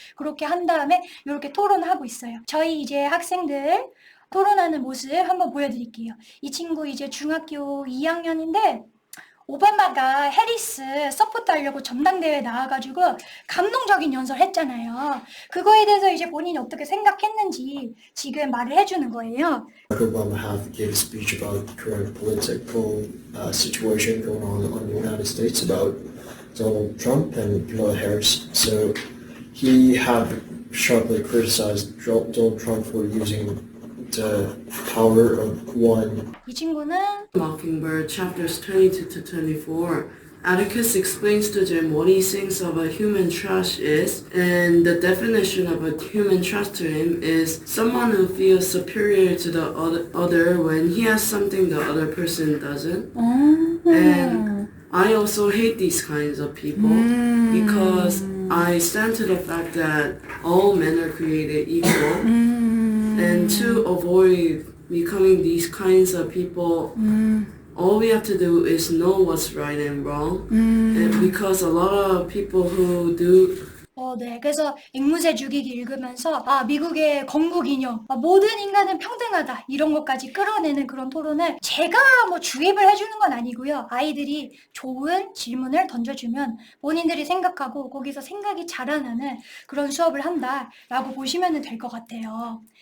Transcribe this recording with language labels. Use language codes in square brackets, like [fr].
[ko] 그렇게 한 다음에 이렇게 토론을 하고 있어요. 저희 이제 학생들 토론하는 모습 한번 보여드릴게요. 이 친구 이제 중학교 2학년인데 오바마가 해리스 서포트하려고 전당대회에 나와가지고 감동적인 연설을 했잖아요. 그거에 대해서 이제 본인이 어떻게 생각했는지 지금 말을 해주는 거예요. [en] Obama have gave a speech about the current political situation going on in the United States about Donald Trump and Kamala Harris. So he have sharply criticized Donald Trump for using the power of one. [ko] 이 친구는 [en] Mockingbird chapters 22 to 24. Atticus explains to Jim what he thinks of a human trash is, and the definition of a human trash to him is someone who feels superior to the other when he has something the other person doesn't. And I also hate these kinds of people because I stand to the fact that all men are created equal, and to avoid becoming these kinds of people, all we have to do is know what's right and wrong. And because a lot of people who do [ko] 네. 그래서 앵무새 죽이기 읽으면서 미국의 건국 이념, 모든 인간은 평등하다 이런 것까지 끌어내는 그런 토론을 제가 주입을 해주는 건 아니고요. 아이들이 좋은 질문을 던져주면 본인들이 생각하고 거기서 생각이 자라나는 그런 수업을 한다라고 보시면 될 것 같아요.